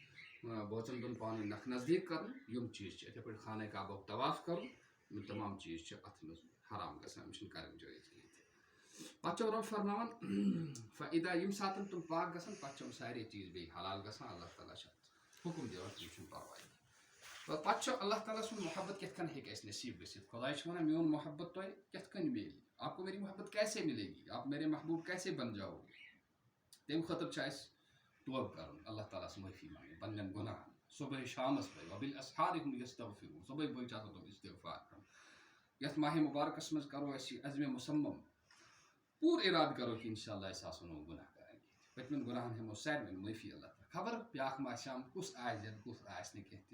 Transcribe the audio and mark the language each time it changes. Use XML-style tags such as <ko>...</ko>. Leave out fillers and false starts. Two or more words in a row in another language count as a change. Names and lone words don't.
<ks>بٲژَن دۄن پانہٕ ؤنۍ نَکھٕ نزدیٖک کَرُن یِم چیٖز چھِ یِتھَے پٲٹھۍ خانہ کعبُک طواف کَرُن یِم تمام چیٖز چھِ اَتھ منٛز حرام گژھان یِم چھِنہٕ کَرٕنۍ جٲیز کِہیٖنۍ تہِ پَتہٕ چھُ رۄب فرماوان فَاِدا ییٚمہِ ساتہٕ تِم پاک گژھن پَتہٕ چھِ یِم سارے چیٖز بیٚیہِ حلال گژھان اللہ تعالیٰ چھِ حُکُم دِوان تِم چھُنہٕ پَرواے پَتہٕ چھُ اللہ تعالیٰ سُنٛد محبت کِتھ کٔنۍ ہیٚکہِ اَسہِ نصیٖب گٔژھِتھ خۄداے چھُ وَنان میون محبت تۄہہِ کِتھ کٔنۍ مِلہِ</ks> <ur>آپ کو میری محبت کیسے مِلے گی آپ میرے محبوب کیسے بن جاؤ گے</ur> <ks>تَمہِ خٲطرٕ چھُ اَسہِ توبہٕ کَرُن اللہ تعالیٰ ہس معٲفی منٛگٕنۍ پنٕنٮ۪ن گۄناہن صُبحٲے شامَس بٲگۍ</ks> <ar>وبِالاسحار ہُم یستغفرون</ar> <ks>صُبحٲے بٲگۍ چھِ آسان تِم استغفار کَرُن یَتھ ماہِ مُبارکَس منٛز کَرو أسۍ یہِ عزمِ مُصمم پوٗرٕ اِرادٕ کَرو کہِ</ks> <ar>اِنشاء اللہ</ar> <ks>أسۍ آسو نہٕ گۄناہ کَران کینٛہہ پٔتمٮ۪ن گۄناہن ہٮ۪مو سارنٕے معٲفی اللہ تعالیٰ خبر بیٛاکھ ما آسہِ ہم کُس آسہِ زٮ۪ن کُس آسہِ نہٕ کینٛہہ تہِ</ks>